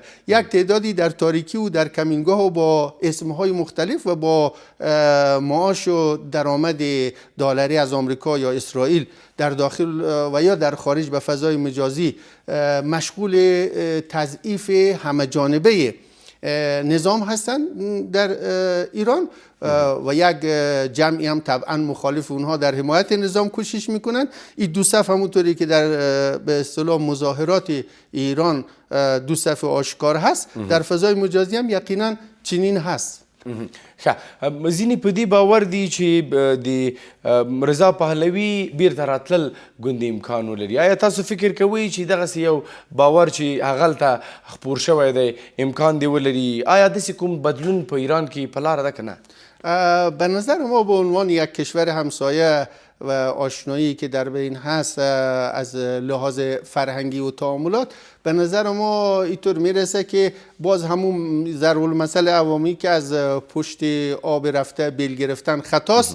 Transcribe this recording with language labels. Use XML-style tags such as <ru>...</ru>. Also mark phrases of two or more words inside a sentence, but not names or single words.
<fa>یک تعدادی در تاریکی و در کمینگاه و با اسمهای مختلف و با معاش و درآمد دلاری از آمریکا یا اسرائیل در داخل و یا در خارج به فضای مجازی مشغول تضعیف همه جانبه نظام هستند در ایران و یک جمعی هم طبعا مخالف اونها در حمایت نظام کوشش میکنن. این دو صف همونطوری که در به اصطلاح مظاهرات ایران دو صف آشکار هست، در فضای مجازی هم یقینا چنین هست.</fa> <ps>ځینې په دې باور دي چې د رضا پهلوي بیرته راتلل ګوندې امکان ولري. آیا تاسو فکر کوئ چې دغسې یو باور چې هغلته خپور شوی دی امکان دی ولري؟ آیا داسې کوم بدلون په ایران کې په لاره ده که نه؟</ps> <fa>به نظر ما به عنوان یک کشور همسایه و آشنایی که در بین هست از لحاظ فرهنگی و تعاملات، به نظر ما اینطور میرسه که باز همون ضرب المثل عوامی که از پشت آب رفته بیل گرفتن خطاست.</fa>